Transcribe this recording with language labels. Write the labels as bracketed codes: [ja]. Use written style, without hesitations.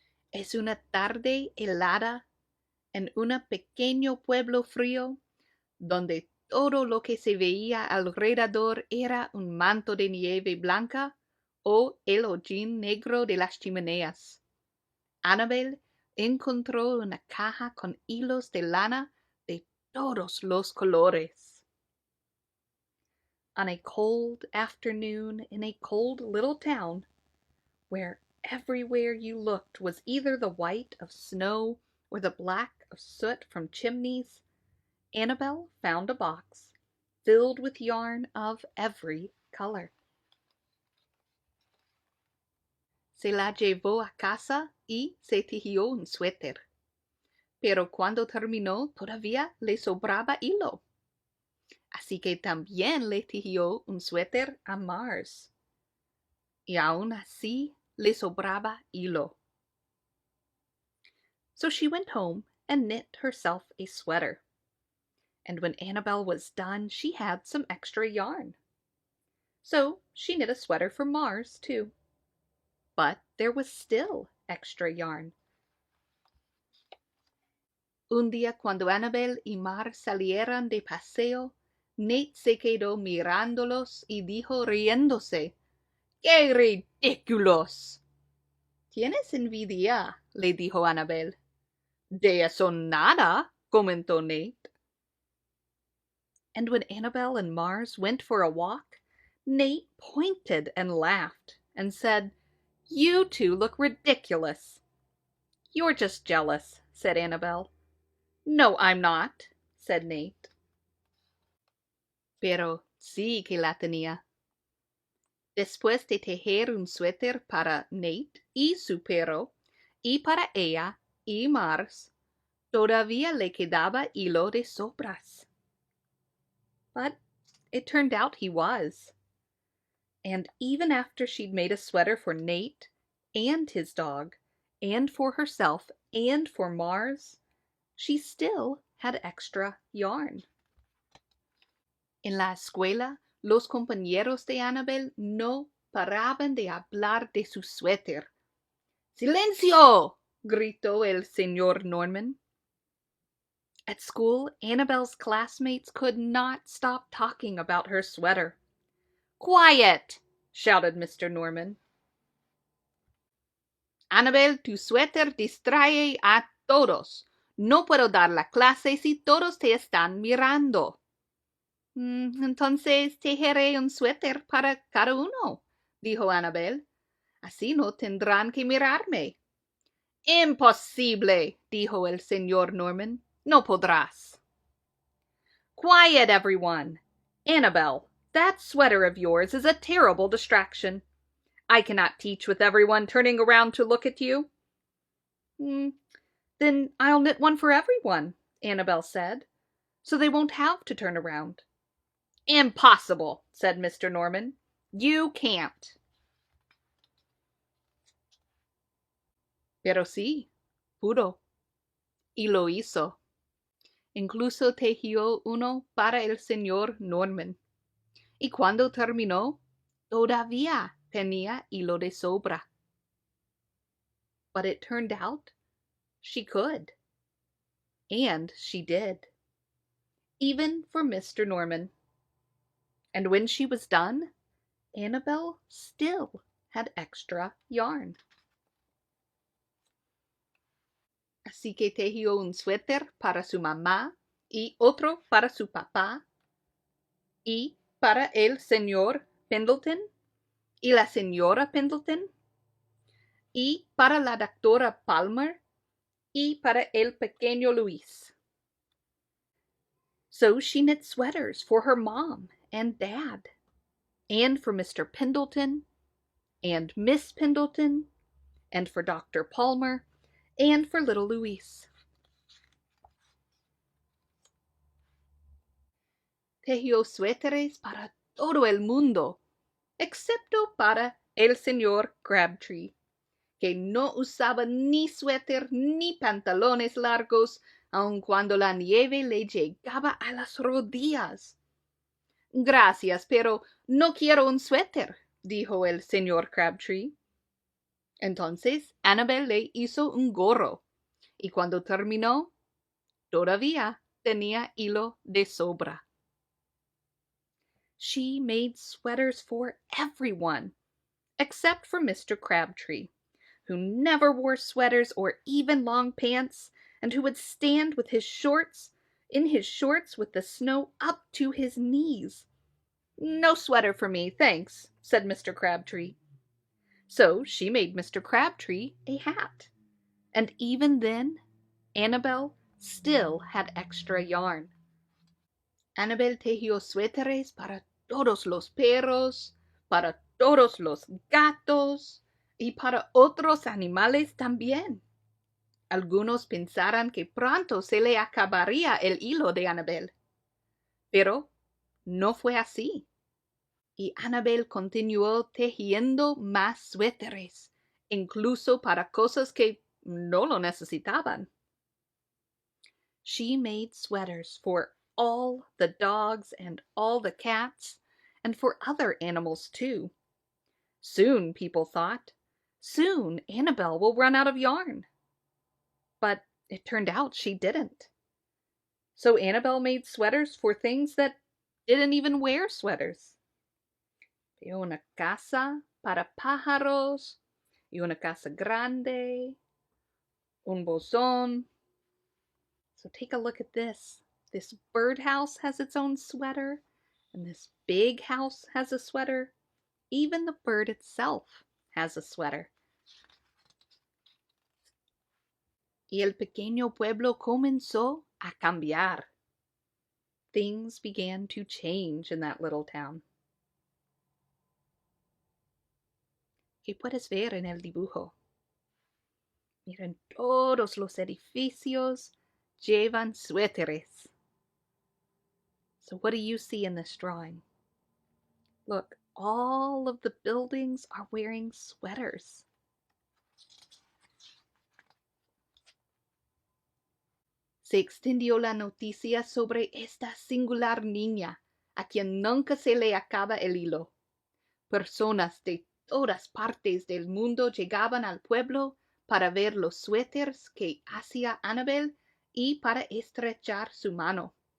[es] Es una tarde helada en un pequeño pueblo frío, donde todo lo que se veía alrededor era un manto de nieve blanca o el hollín negro de las chimeneas. Annabel encontró una caja con hilos de lana de todos los colores. [en] On a cold afternoon in a cold little town, where everywhere you looked was either the white of snow or the black of soot from chimneys, Annabel found a box filled with yarn of every color. [es] Se la llevó a casa y se tejió un suéter. Pero cuando terminó todavía le sobraba hilo. Así que también le tejió un suéter a Mars. Y aún así le sobraba hilo. [en] So she went home and knit herself a sweater. And when Annabel was done, she had some extra yarn. So she knit a sweater for Mars, too. But there was still extra yarn. [es] Un día cuando Annabel y Mars salieron de paseo, Nate se quedó mirándolos y dijo riéndose, ¡Qué ridículos! ¿Tienes envidia?, le dijo Annabel. De eso nada, comentó Nate. [en] And when Annabel and Mars went for a walk, Nate pointed and laughed and said, You two look ridiculous. You're just jealous, said Annabel. No, I'm not, said Nate. [es] Pero sí que la tenía. Después de tejer un suéter para Nate y su perro, y para ella y Mars, todavía le quedaba hilo de sobras. [en] But it turned out he was. And even after she'd made a sweater for Nate and his dog, and for herself and for Mars, she still had extra yarn. [es] En la escuela, los compañeros de Annabel no paraban de hablar de su suéter. ¡Silencio!, gritó el señor Norman. [en] At school, Annabel's classmates could not stop talking about her sweater. Quiet, shouted Mr. Norman. [es] Annabel, tu suéter distrae a todos. No puedo dar la clase si todos te están mirando. Entonces tejeré un suéter para cada uno, dijo Annabel. Así no tendrán que mirarme. Imposible, dijo el señor Norman. No podrás. [en] Quiet, everyone. Annabel, that sweater of yours is a terrible distraction. I cannot teach with everyone turning around to look at you. Then I'll knit one for everyone, Annabel said, so they won't have to turn around. Impossible, said Mr. Norman. You can't. [es] Pero sí, pudo. Y lo hizo. Incluso tejió uno para el señor Norman. Y cuando terminó, todavía tenía hilo de sobra. [en] But it turned out she could. And she did. Even for Mr. Norman. And when she was done, Annabel still had extra yarn. As [es] así que tejió un suéter para su mamá y otro para su papá y para el señor Pendleton y la señora Pendleton y para la doctora Palmer y para el pequeño Luis. [en] So she knit sweaters for her mom and dad, and for Mr. Pendleton, and Miss Pendleton, and for Dr. Palmer, and for little Luis. [es] Tejió suéteres para todo el mundo, excepto para el señor Crabtree, que no usaba ni suéter ni pantalones largos, aun cuando la nieve le llegaba a las rodillas. Gracias, pero no quiero un suéter, dijo el señor Crabtree. Entonces Annabel le hizo un gorro, y cuando terminó, todavía tenía hilo de sobra. [en] She made sweaters for everyone, except for Mr. Crabtree, who never wore sweaters or even long pants, and who would stand with his shorts with the snow up to his knees. No sweater for me, thanks, said Mr. Crabtree. So she made Mr. Crabtree a hat, and even then Annabel still had extra yarn. [es] Annabel tejió suéteres para todos los perros, para todos los gatos y para otros animales también. Algunos pensaran que pronto se le acabaría el hilo de Annabel, pero no fue así. Y Annabel continuó tejiendo más suéteres, incluso para cosas que no lo necesitaban. [en] She made sweaters for all the dogs and all the cats, and for other animals too. Soon, people thought, soon Annabel will run out of yarn. But it turned out she didn't. So Annabel made sweaters for things that didn't even wear sweaters. [es] Tejió una casa para pájaros, y una casa grande, un buzón. [en] So take a look at this. This birdhouse has its own sweater, and this big house has a sweater. Even the bird itself has a sweater. [es] Y el pequeño pueblo comenzó a cambiar. [en] Things began to change in that little town. [es] ¿Qué puedes ver en el dibujo? Miren, todos los edificios llevan suéteres. [en] So what do you see in this drawing? Look, all of the buildings are wearing sweaters. [es] Se extendió la noticia sobre esta singular niña, a quien nunca se le acaba el hilo. Personas de todas partes del mundo llegaban al pueblo para ver los suéteres que hacía Annabel y para estrechar su mano.